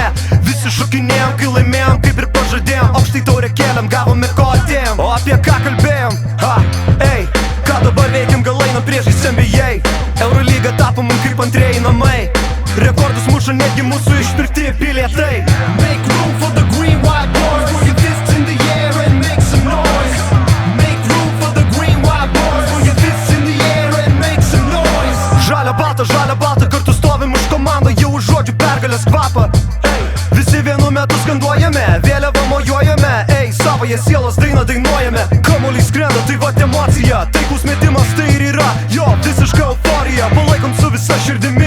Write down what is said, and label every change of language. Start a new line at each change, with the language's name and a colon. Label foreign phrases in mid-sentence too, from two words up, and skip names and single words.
Lithuanian: Visi šokinėjom, kai laimėjom, kaip ir pažadėjom, aukštai taurę kėlėm, gavome ko atėjom. O apie ką kalbėjom? Ei, ką dabar veikiam, gal einam priešais NBA. Eurolyga tapo mum kaip antrieji namai, rekordus muša netgi mūsų išpirkti bilietai.
English: Make room for the green white boys. Throw your fists in the air and make some noise. Make room for the green white boys. Throw your fists in the air and make some noise.
Lithuanian: Žalia balta, kartu stovim už komandą, jau už žodžių pergalės kvapą. Visi vienu metu skanduojame, vėliavą mojuojame. Ei, savoje sielos dainą dainuojame. Kamuolys skrenda, tai vat emocija, taikus metimas tai ir yra. Jo, visiška euforija, palaikom su visa širdimi.